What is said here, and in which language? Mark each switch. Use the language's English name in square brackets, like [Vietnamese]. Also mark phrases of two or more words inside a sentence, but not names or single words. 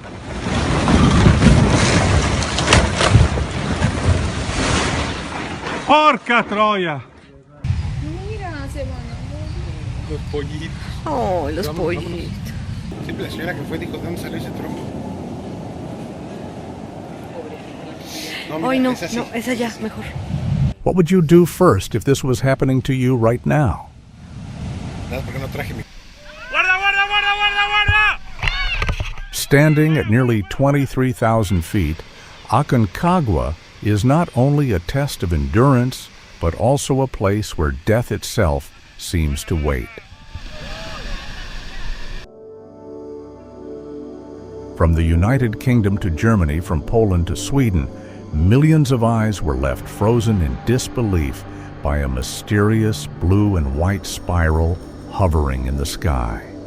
[Italian] Porca troia! [Spanish] Mira, se van a morir. Los pollitos. Oh, los Vamos, pollitos. vámonos. Siempre la señora que fue dijo, ¿de dónde salió ese trompo? No, mira, Ay, no, es así, no, es allá, es así. mejor. [English] What would you do first if this was happening to you right now? [Spanish] ¿Sabes por qué no traje mi... [Italian] Guarda, guarda, guarda, guarda, guarda! [English] Standing at nearly 23,000 feet, Aconcagua is not only a test of endurance, but also a place where death itself seems to wait. From the United Kingdom to Germany, from Poland to Sweden, millions of eyes were left frozen in disbelief by a mysterious blue and white spiral hovering in the sky.